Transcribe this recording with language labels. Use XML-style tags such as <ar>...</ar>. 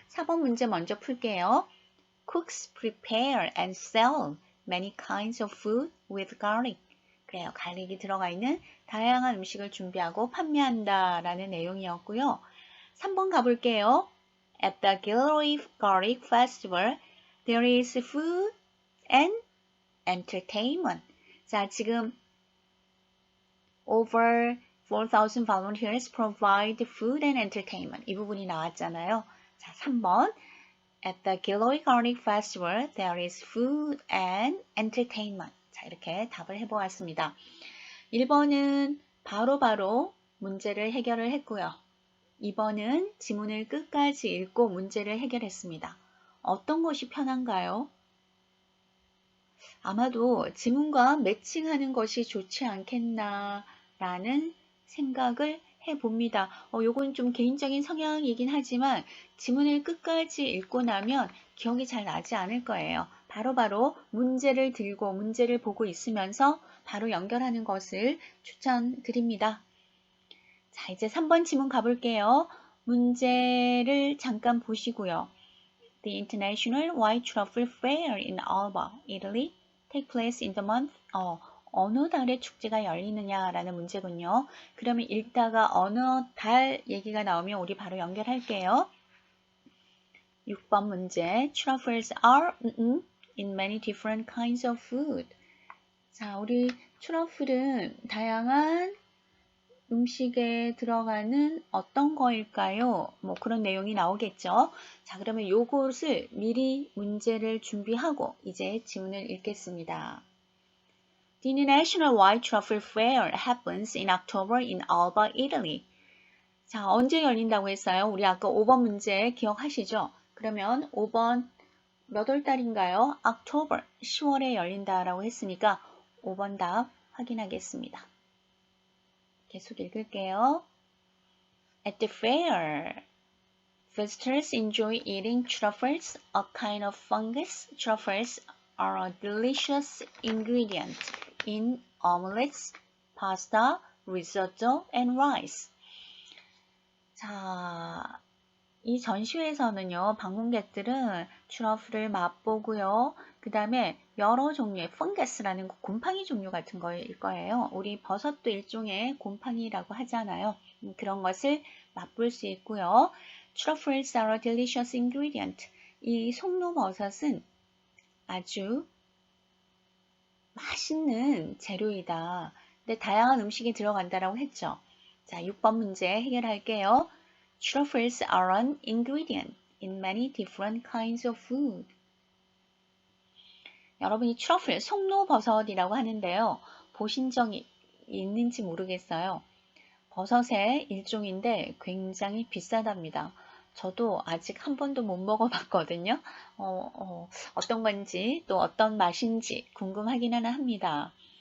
<ko>4번 문제 먼저 풀게요.</ko> <en>Cooks prepare and sell many kinds of food with garlic.</en> <ko>그래요. 갈릭이 들어가 있는 다양한 음식을 준비하고 판매한다 라는 내용이었고요. 3번 가볼게요.</ko> <en>At the Gilroy Garlic Festival, there is food and entertainment.</en> <ko>자, 지금</ko> <en>over 4,000 volunteers provide food and entertainment.</en> <ko>이 부분이 나왔잖아요. 자, 3번.</ko> <en>At the Gilroy Garlic Festival, there is food and entertainment.</en> <ko>자, 이렇게 답을 해보았습니다. 1번은 바로바로 문제를 해결을 했고요. 2번은 지문을 끝까지 읽고 문제를 해결했습니다. 어떤 것이 편한가요? 아마도 지문과 매칭하는 것이 좋지 않겠나라는 생각을 해봅니다. 요건 좀 개인적인 성향이긴 하지만 지문을 끝까지 읽고 나면 기억이 잘 나지 않을 거예요. 바로바로 문제를 들고 문제를 보고 있으면서 바로 연결하는 것을 추천드립니다. 자, 이제 3번 지문 가볼게요. 문제를 잠깐 보시고요.</ko> <en>The International White Truffle Fair in Alba, Italy, take place in the month.</en> <ko>어느 달에 축제가 열리느냐라는 문제군요. 그러면 읽다가 어느 달 얘기가 나오면 우리 바로 연결할게요. 6번 문제.</ko> <en>Truffles are in many different kinds of food.</en> <ko>자, 우리 트러플은 다양한 음식에 들어가는 어떤 거일까요? 뭐 그런 내용이 나오겠죠. 자, 그러면 요것을 미리 문제를 준비하고 이제 지문을 읽겠습니다.</ko> <en>The International White Truffle Fair happens in October in Alba, Italy.</en> <ko>자, 언제 열린다고 했어요? 우리 아까 5번 문제 기억하시죠? 그러면 5번 몇 월 달인가요? October, 10월에 열린다라고 했으니까 5번 답 확인하겠습니다. 계속 읽을게요.</ko> <en>At the fair, visitors enjoy eating truffles, a kind of fungus. Truffles are a delicious ingredient in omelets, pasta, risotto, and rice.</en> <ko>자, 이 전시회에서는요, 방문객들은 트러플을 맛보고요. 그 다음에 여러 종류의 펑거스라는 곰팡이 종류 같은 거일 거예요. 우리 버섯도 일종의 곰팡이라고 하잖아요. 그런 것을 맛볼 수 있고요.</ko> <en>Truffles are a delicious ingredient.</en> <ko>이 송로버섯은 아주 맛있는 재료이다. 근데 다양한 음식이 들어간다라고 했죠. 자, 6번 문제 해결할게요.</ko> <en>Truffles are an ingredient in many different kinds of food.</en> <ko>여러분이 트러플, 송로버섯이라고 하는데요. 보신 적이 있는지 모르겠어요. 버섯의 일종인데 굉장히 비싸답니다. 저도 아직 한 번도 못 먹어봤거든요. 어떤 건지 또 어떤 맛인지 궁금하기는 합니다.</ko>